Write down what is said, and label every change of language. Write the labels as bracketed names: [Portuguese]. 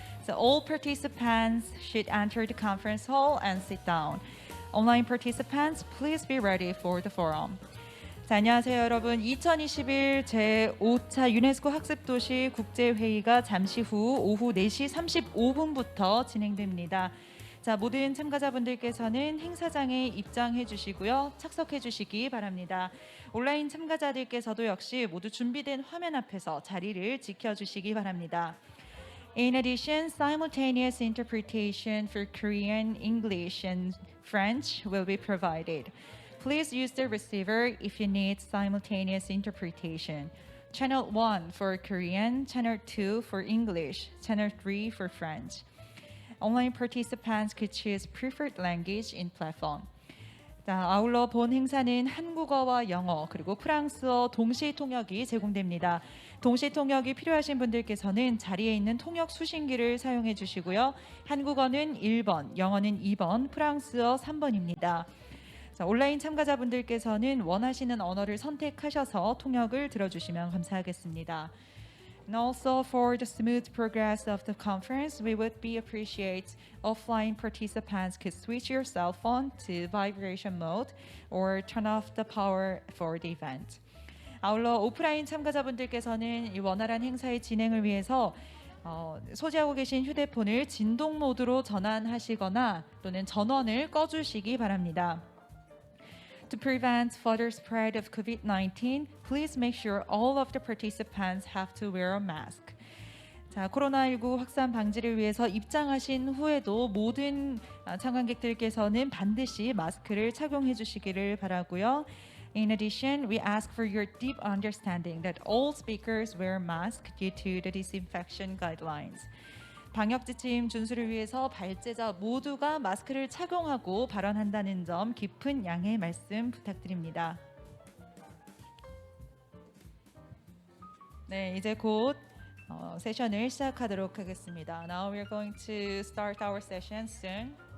[English] So all participants should enter the conference hall and sit down. Online participants, please be ready for the forum. [Korean] 자, 안녕하세요 여러분. 2021 제5차 유네스코 학습도시 국제회의가 잠시 후 오후 4시 35분부터 진행됩니다. 자, 모든 참가자분들께서는 행사장에 입장해 주시고요. 착석해 주시기 바랍니다. 온라인 참가자들께서도 역시 모두 준비된 화면 앞에서 자리를 지켜주시기 바랍니다. [English] In addition, simultaneous interpretation for Korean, English, and French will be provided. Please use the receiver if you need simultaneous interpretation. Channel 1 for Korean, Channel 2 for English, Channel 3 for French. Online participants could choose preferred language in platform. [Korean] 아울러 본 행사는 한국어와 영어 그리고 프랑스어 동시 통역이 제공됩니다. 동시 통역이 필요하신 분들께서는 자리에 있는 통역 수신기를 사용해 주시고요. 한국어는 1번, 영어는 2번, 프랑스어 3번입니다. 자, 온라인 참가자분들께서는 원하시는 언어를 선택하셔서 통역을 들어주시면 감사하겠습니다. [English] And also for the smooth progress of the conference, we would be appreciate offline participants could switch your cell phone to vibration mode or turn off the power for the event. [Korean] 아울러 오프라인 참가자분들께서는 이 원활한 행사의 진행을 위해서 소지하고 계신 휴대폰을 진동 모드로 전환하시거나 또는 전원을 꺼주시기 바랍니다. [English] To prevent further spread of COVID-19, please make sure all of the participants have to wear a mask. [Korean] 자, 코로나19 확산 방지를 위해서 입장하신 후에도 모든 참관객들께서는 반드시 마스크를 착용해 주시기를 바라고요. [English] In addition, we ask for your deep understanding that all speakers wear masks due to the disinfection guidelines. [Korean] 방역 지침 준수를 위해서 발제자 모두가 마스크를 착용하고 발언한다는 점 깊은 양해 말씀 부탁드립니다. 네, 이제 곧 세션을 시작하도록 하겠습니다. [English] Now we're going to start our session soon.